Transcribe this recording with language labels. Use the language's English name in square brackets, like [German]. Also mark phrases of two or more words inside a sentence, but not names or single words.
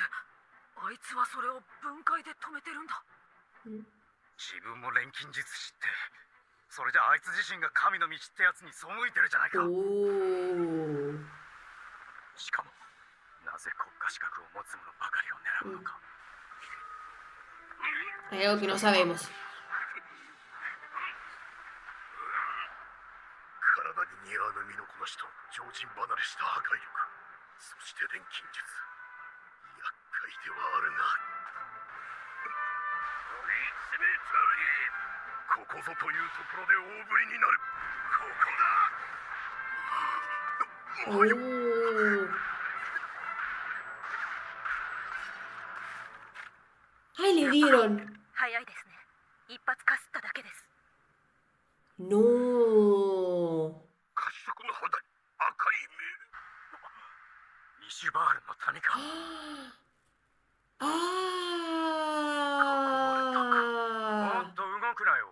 [Japanese] あいつはそれを分解で止めてるんだ。自分も錬金術師って。それじゃあいつ自身が神の道ってやつに背いてるじゃないか。 Oh. しかもなぜ国家資格を持つ者ばかりを狙うのか。 [Spanish] Hay algo que no sabemos. [Japanese] 体に似合わぬ身のこなしと常人離れした破壊力、そして錬金術、厄介ではあるな。追い詰めたり、こここぞというところで大振りになる。ここだ。 [Spanish] Oh. ¡Ay, le dieron! [Japanese] 早いですね。一発かすっただけです。 [Spanish] No. [Japanese] 褐色の肌に赤い目。イシュバールの谷か。 ¡Ah! もっと動くなよ。